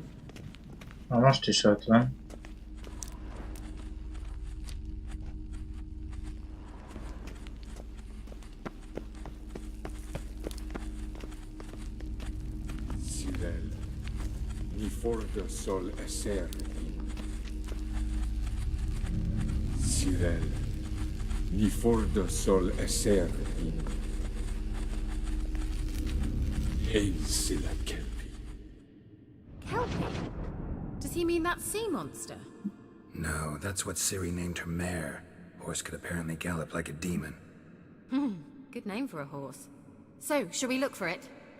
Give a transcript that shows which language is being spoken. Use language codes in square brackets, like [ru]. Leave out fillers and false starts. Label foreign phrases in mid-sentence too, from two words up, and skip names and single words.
[hu] Na most is ott van. Sirel, ni fordo sol esser in. Sirel, ni fordo sol esser in. Hail silla kelpi. [en] Kelpie? Does he mean that sea monster? No, that's what Ciri named her mare. Horse could apparently gallop like a demon. Good name for a horse. So, shall we look for it?